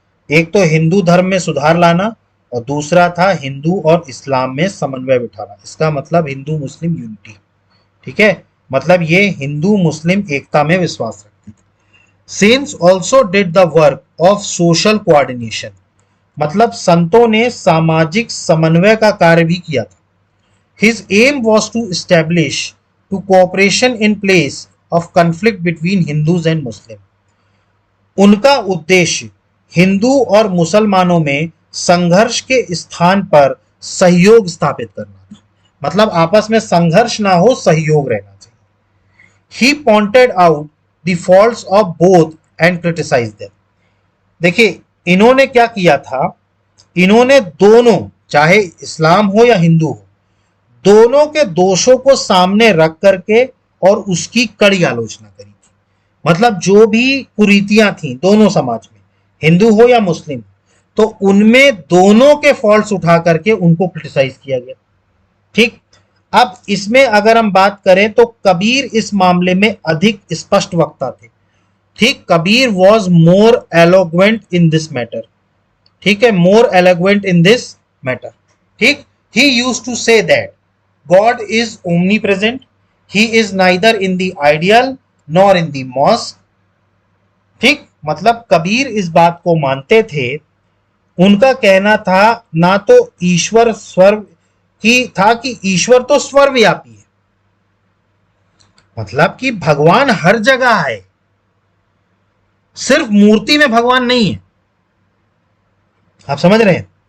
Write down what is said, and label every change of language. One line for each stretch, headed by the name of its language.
Hindi: एक तो हिंदू धर्म में सुधार लाना, और दूसरा था हिंदू और इस्लाम में समन्वय बिठाना। इसका मतलब हिंदू मुस्लिम यूनिटी। ठीक है, मतलब ये हिंदू मुस्लिम एकता में विश्वास रखते थे।
English: saints also did the work of social coordination,
Hindi: मतलब संतों ने सामाजिक समन्वय का कार्य भी किया था।
English: His aim was to establish to cooperation in place of conflict between Hindus and Muslims.
Hindi: उनका उद्देश्य हिंदू और मुसलमानों में संघर्ष के स्थान पर सहयोग स्थापित करना था। मतलब आपस में संघर्ष ना हो, सहयोग रहना चाहिए।
English: He pointed out the faults of both and criticized them.
Hindi: देखिए, इन्होंने क्या किया था, इन्होंने दोनों, चाहे इस्लाम हो या हिंदू हो, दोनों के दोषों को सामने रख करके और उसकी कड़ी आलोचना करी थी। मतलब जो भी कुरीतियां थी दोनों समाज में, हिंदू हो या मुस्लिम, तो उनमें दोनों के फॉल्ट्स उठा करके उनको क्रिटिसाइज किया गया। ठीक, अब इसमें अगर हम बात करें तो कबीर इस मामले में अधिक स्पष्ट वक्ता थे।
English: ठीक, Kabir was more eloquent in this matter. ठीक है, more eloquent in this matter. ठीक, he used to say that God is omnipresent. He is neither in the ideal nor in the mosque.
Hindi: ठीक, मतलब कबीर इस बात को मानते थे। उनका कहना था ना तो ईश्वर स्वर्ग की था कि ईश्वर तो सर्वव्यापी है, मतलब कि भगवान हर जगह है, सिर्फ मूर्ति में भगवान नहीं है। आप समझ रहे हैं?